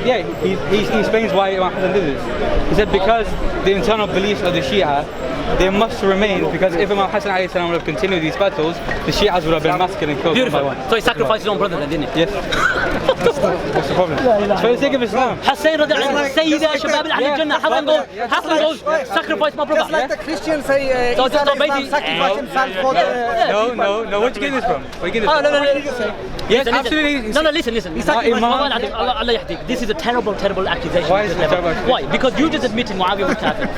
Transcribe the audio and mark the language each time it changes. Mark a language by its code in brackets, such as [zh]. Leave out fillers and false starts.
[en] Yeah, he explains why Imam Hassan did this. He said because the internal beliefs of the Shia, they must remain, because if Imam Hassan alayhi salam would have continued these battles, the Shias would have been massacred and killed one by one. So he sacrificed his own brother then, didn't he? Yes. What's the problem? It's for the sake of Islam. [ar] Hussein رضي الله عنه سيد شباب أهل الجنة. [en] Hassan goes sacrifice my brother. Just like the Christians say, Isa sacrificed himself for the... No. Where'd you get this from? Where'd you get this from? No. Yes, absolutely. No, listen. Allah yahdik. This is a terrible accusation. Why is it a terrible accusation? Why? Because you just admitted Muawiyah was kafir.